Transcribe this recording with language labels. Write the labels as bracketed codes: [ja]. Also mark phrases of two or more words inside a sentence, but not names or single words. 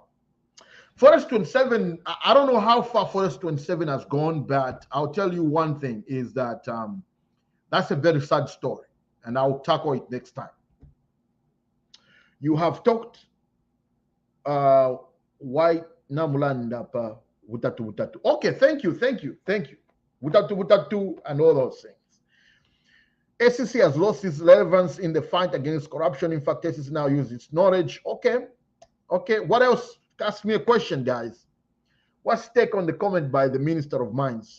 [en] Forest 27, I don't know how far Forest 27 has gone, but I'll tell you one thing is that that's a very sad story. and I'll tackle it next time. You have talked why [bem] namulanda pa wutatu. [en] Okay, thank you. Wutatu and all those things. SEC has lost its relevance in the fight against corruption. In fact, SEC now uses its knowledge. Okay. What else? Ask me a question, guys. What's take on the comment by the Minister of Mines?